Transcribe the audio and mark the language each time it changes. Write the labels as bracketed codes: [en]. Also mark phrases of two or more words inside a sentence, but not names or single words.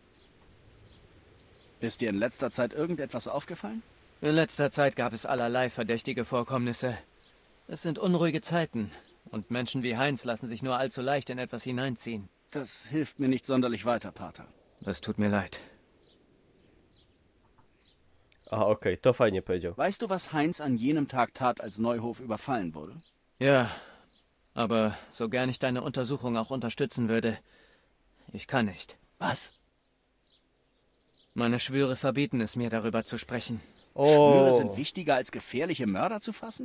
[de] Ist dir in letzter Zeit irgendetwas aufgefallen? In letzter Zeit gab es allerlei verdächtige Vorkommnisse. Es sind unruhige Zeiten. Und Menschen wie Heinz lassen sich nur allzu leicht in etwas hineinziehen. Das hilft mir nicht sonderlich weiter, Pater. Das tut mir leid. [pl] Aha, okej, to fajnie powiedział. [de] Weißt du, was Heinz an jenem Tag tat, als Neuhof überfallen wurde? Ja, aber so gern ich deine Untersuchung auch unterstützen würde, ich kann nicht. Was? Meine Schwüre verbieten es mir, darüber zu sprechen. Schwüre sind wichtiger als gefährliche Mörder zu fassen?